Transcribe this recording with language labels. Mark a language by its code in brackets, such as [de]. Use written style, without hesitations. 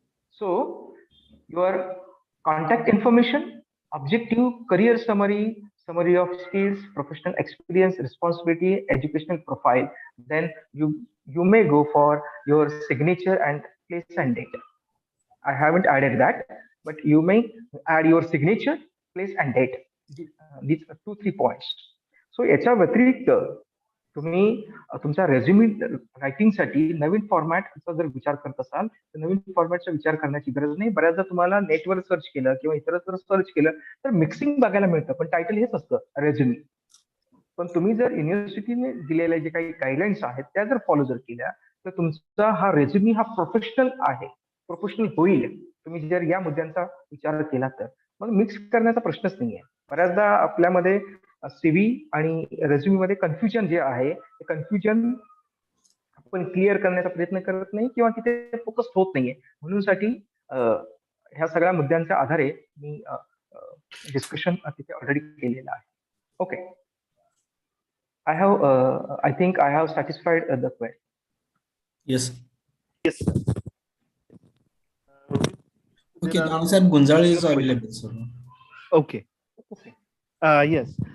[en] So your contact information, objective, career summary, summary of skills, professional experience, responsibility, educational profile, then you may go for your signature and place and date. I haven't added that, but you may add your signature, place and date. These are 2-3 points. [mr] So याच्या व्यतिरिक्त तुम्ही तुमच्या resume रायटिंगसाठी नवीन फॉर्मॅटचा जर विचार करत असाल तर नवीन फॉर्मॅटचा विचार करण्याची गरज नाही. बऱ्याचदा तुम्हाला नेटवर सर्च केलं किंवा इतरत्र सर्च केलं तर मिक्सिंग बघायला मिळतं, पण टायटल हेच असतं रेझ्युमे. पण तुम्ही जर युनिव्हर्सिटीने दिलेल्या जे काही गाईडलाईन्स आहेत त्या जर फॉलो जर केल्या तर तुमचा हा रेझ्युमे हा प्रोफेशनल होईल. तुम्ही जर या मुद्द्यांचा विचार केला तर मग मिक्स करण्याचा प्रश्नच नाहीये. बऱ्याचदा आपल्यामध्ये सीव्ही आणि रेझ्युमे मध्ये कन्फ्युजन जे आहे ते कन्फ्युजन आपण क्लिअर करण्याचा प्रयत्न करत नाही किंवा तिथे फोकस होत नाहीये. म्हणून साठी ह्या सगळ्या मुद्द्यांच्या आधारे मी डिस्कशन तिथे ऑलरेडी केलेलं आहे. [en] Okay, I think I have satisfied the query. Yes. Yes. Okay, Sir Gunjal is available, sir. Okay. Yes.